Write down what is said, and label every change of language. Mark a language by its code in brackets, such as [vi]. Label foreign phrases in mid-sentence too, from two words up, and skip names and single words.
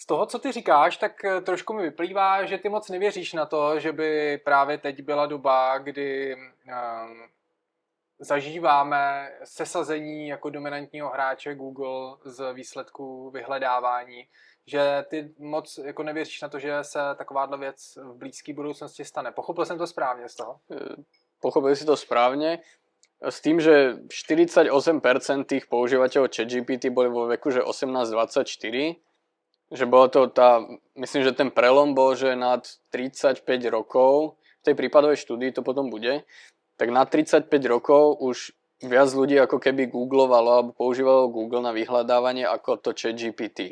[cs] Z toho, co ty říkáš, tak trošku mi vyplývá, že ty moc nevěříš na to, že by právě teď byla doba, kdy zažíváme sesazení jako dominantního hráče Google z výsledků vyhledávání, že ty moc jako nevěříš na to, že se takováhle věc v blízké budoucnosti stane. Pochopil jsem to správně z toho? [sk] Pochopil si to správne. S tým, že 48% tých používateľov ChatGPT boli vo veku, že 18-24, že bolo to myslím, že ten prelom bol, že nad 35 rokov, v tej prípadovej štúdii to potom bude, tak na 35 rokov už viac ľudí ako keby googlovalo alebo používalo Google na vyhľadávanie ako to ChatGPT.